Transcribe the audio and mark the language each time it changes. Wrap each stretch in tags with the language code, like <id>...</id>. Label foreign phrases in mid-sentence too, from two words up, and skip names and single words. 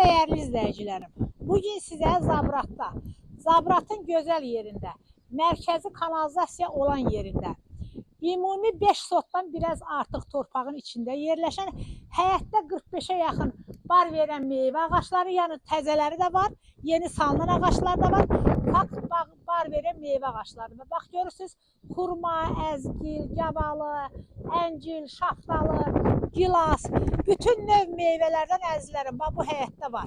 <tr>Değerli izleyicilerim, bugün size Zabrat'ın güzel yerinde, merkezi kanalizasiya olan yerinde,</tr> <az>ümumi 5 sotdan biraz artıq torpağın içində yerləşən, həyətdə 45'e yaxın bar verən meyvə ağaçları, yəni təzələri də var, yeni salınan ağaçlar da var, bar verən meyvə ağaçları da. Bax görürsünüz, xurma, əzgil, gavalı, əncil, şaftalı, gilas, bütün növ meyvələrdən əzizlərim bax bu həyətdə var.</az>